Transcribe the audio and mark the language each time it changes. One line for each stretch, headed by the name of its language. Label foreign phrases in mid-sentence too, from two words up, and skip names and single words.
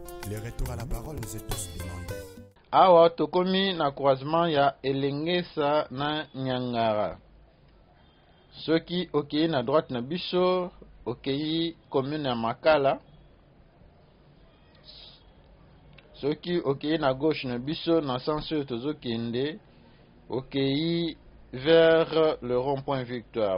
French: Le retour à la parole nous est tous demandé.
Lingala: Awa tokomi na croisement ya Elengesa na Nyangara. Soki okei na droite na biso, okei commune ya Makala. Soki okei na gauche na biso, na sens oyo tozokende, okei
French: vers le rond-point Victoire.